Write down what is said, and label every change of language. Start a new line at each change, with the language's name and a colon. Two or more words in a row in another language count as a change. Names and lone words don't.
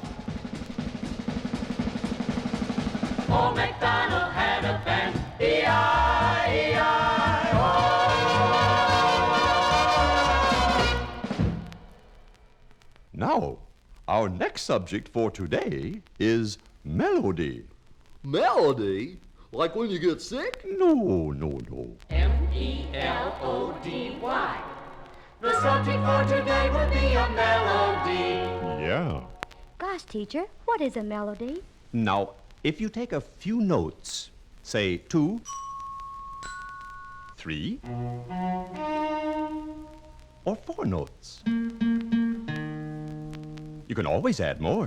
English: Old MacDonald had a band, E-I-E-I-O. Now, our next subject for today is melody. Melody? Like when you get sick? No. M-E-L-O-D-Y. The subject for today will be a melody. Yeah. Gosh, teacher, what is a melody? Now, if you take a few notes, say 2, 3, or 4 notes, you can always add more.